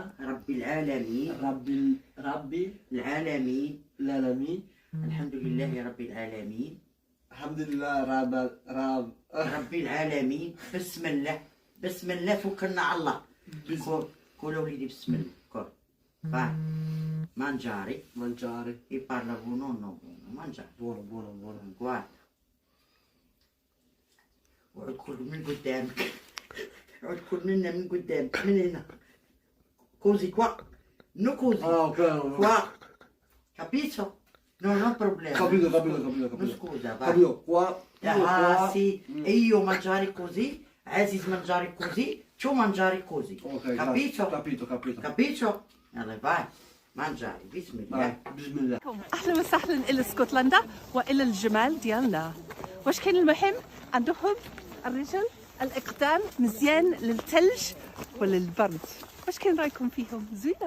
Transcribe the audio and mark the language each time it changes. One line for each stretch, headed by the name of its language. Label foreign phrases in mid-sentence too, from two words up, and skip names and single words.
Arabic: رب العالمين رب العالمين العالمين الحمد لله رب العالمين الحمد لله رب العالمين. بسم الله توكلنا على الله. كل وليدي بسم الله. كل
Italian: mangiare e parla buono mangiare buono guarda
Arabic: اقعد كل من قدامك اقعد كل منا من قدامك من هنا
Italian: così qua no così qua capito? Non problema. capito no, scusa va capito qua sì e io mangiare così Aziz mangiare così tu mangiare così capito?
Arabic: يلا باي mangiare بسم الله. اهلا وسهلا الى اسكتلندا والى الجمال ديالنا. واش كاين المهم عندهم الرجل الاقدام مزيان للثلج وللبرد؟ واش كاين رايكم فيهم؟ زوينه.